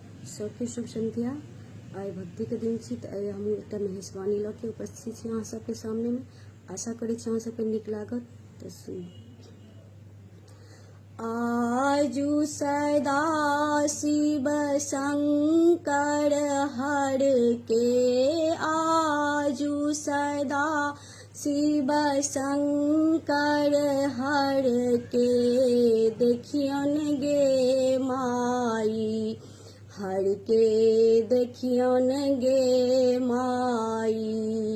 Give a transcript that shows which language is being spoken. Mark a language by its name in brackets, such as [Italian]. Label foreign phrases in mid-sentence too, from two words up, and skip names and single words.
[Maithili] सबके शुभ संध्या। आइ भक्ति के दिन छी तऽ हम एकटा मेहसवानी लऽ के उपस्थित छी अहाँ सबके सामने में। आशा करै छी अहाँ सबके नीक लागत। तऽ सुनी। आजु सदा शिव शंकर हर के, आजु सदा शिव शंकर हर के, देखियन गे माई हर के, देखियन गे माई।